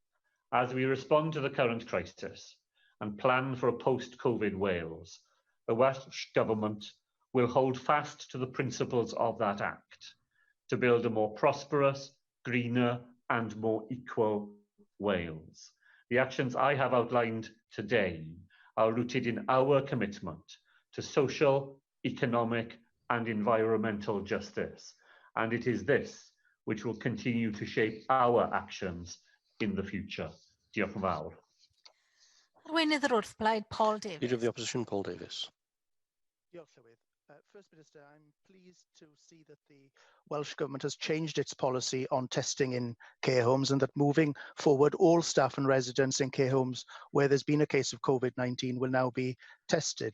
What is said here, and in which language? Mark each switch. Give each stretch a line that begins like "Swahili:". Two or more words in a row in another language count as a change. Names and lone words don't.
English: As we respond to the current crisis and plan for a post-COVID Wales, the Welsh Government will hold fast to the principles of that Act to build a more prosperous, greener and more equal Wales. The actions I have outlined today are rooted in our commitment to social, economic and environmental justice, and it is this which will continue to shape our actions in the future.
Welsh: Diolch yn fawr. Arweinydd yr wrthblaid, Paul
English: Leader Davies. of the Opposition, Paul Davies.
Welsh: Diolch, Llywydd.
English: First Minister, I'm pleased to see that the Welsh Government has changed its policy on testing in care homes and that moving forward, all staff and residents in care homes where there's been a case of COVID-19 will now be tested.